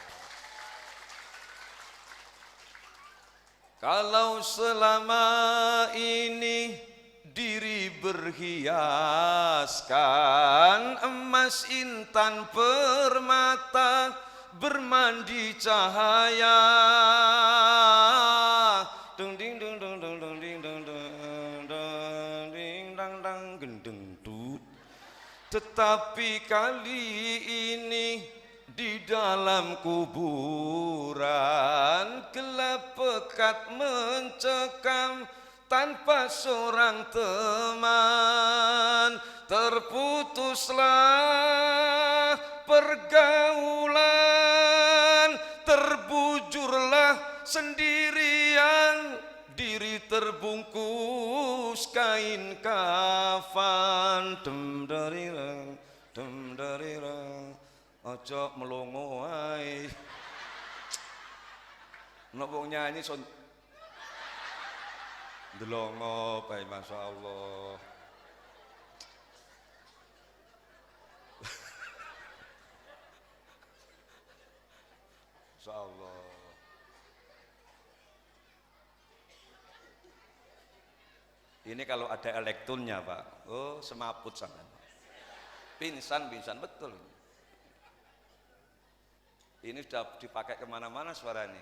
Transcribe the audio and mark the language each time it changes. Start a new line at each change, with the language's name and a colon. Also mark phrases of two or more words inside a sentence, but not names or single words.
Indonesian: Kalau selama ini diri berhiaskan emas, intan, permata, bermandi cahaya, dung ding dung dung dung dung ding dung dung ding dang dang gendeng dut. Tetapi kali ini di dalam kuburan gelap pekat mencekam, tanpa seorang teman. Terputuslah pergaulan, terbujurlah sendirian, diri terbungkus kain kafan.
Javanese: Dem darirang, ojo melongo wae. Nek wong nyanyi son delongo bae, masyaallah. Allah.
Indonesian: Ini kalau ada elektronnya Pak, oh semaput sangat. Pingsan betul. Ini sudah dipakai kemana-mana suara ini.